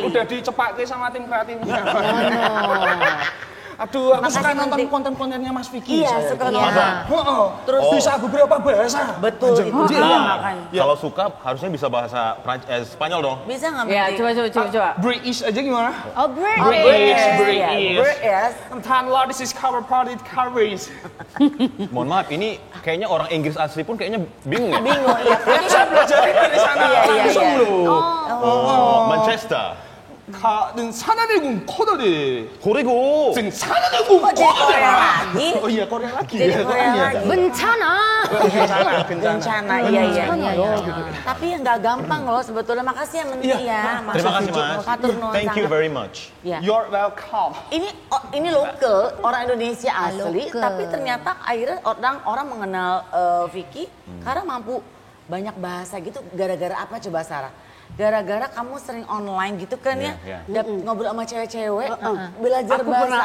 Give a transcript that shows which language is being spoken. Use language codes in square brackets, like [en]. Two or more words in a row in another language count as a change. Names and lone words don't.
[id] udah dicepake sama tim kreatifnya. Aduh, aku Makasih, suka nonton Mentik. konten-kontennya Mas Vicky. Iya, saya. suka Iya. nonton. Heeh. Terus bisa beberapa bahasa. Betul, Kanjeng. itu dia Iya. makanya. Kalau suka harusnya bisa bahasa Spanyol dong. Bisa nggak Ya, mentik? coba. British aja gimana? Oh, British. British. Yes. [en] Tanlah, this is cover party coverage. [id] Mohon maaf, ini kayaknya orang Inggris asli pun kayaknya bingung ya. Bingung, iya. Itu saya belajar dari sana langsung loh. Manchester. Dan sana [ko] 내군 코다리. 그리고 등 sana 내군 [id] Kok jadi Korea lagi? Oh iya, Korea lagi. Jadi ya, Korea iya. lagi. Bencana. Bencana, iya. Tapi yang nggak gampang loh sebetulnya. Makasih ya Mentik ya. Terima kasih Mas. [jv] Matur nuwun [en] Thank you [id] sangat. [en] very much. [id] Ya. [en] You're welcome. [id] Ini lokal, orang Indonesia asli, Lokal. tapi ternyata akhirnya orang mengenal Vicky karena mampu banyak bahasa gitu. Gara-gara apa coba Sarah? Gara-gara kamu sering online gitu kan ya, Iya, ngobrol sama cewek-cewek, belajar bahasa.